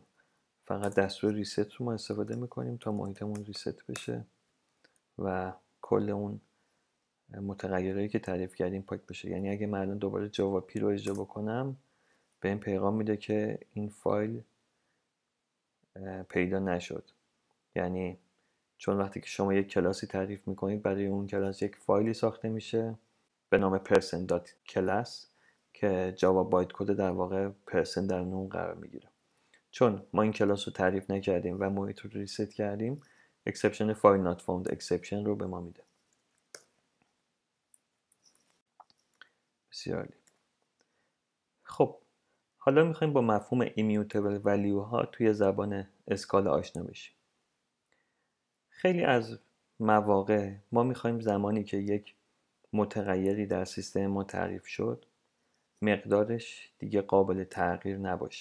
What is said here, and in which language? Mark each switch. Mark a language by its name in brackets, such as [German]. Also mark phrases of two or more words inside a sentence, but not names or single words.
[Persian] فقط دستور ریست رو ما استفاده میکنیم تا محیطمون ریست بشه و کل اون متغیرهایی که تعریف کردیم پاک بشه. یعنی اگه من الان دوباره جاوا پی رو اجرا بکنم به این پیغام میده که این فایل پیدا نشد. یعنی چون وقتی که شما یک کلاسی تعریف میکنید برای اون کلاس یک فایلی ساخته میشه به نام person.class که جاوا [English] byte code [Persian] در واقع پرسن در اون قرار میگیره. چون ما این کلاس رو تعریف نکردیم و محیط رو ریست کردیم، [English] exception file not found exception [Persian] رو به ما میده. بسیار عالی. خب حالا میخوایم با مفهوم [English] immutable value [Persian] ها توی زبان اسکالا آشنا بشیم. خیلی از مواقع ما میخوایم زمانی که یک متغیری در سیستم ما تعریف شد مقدارش دیگه قابل تغییر نباشه.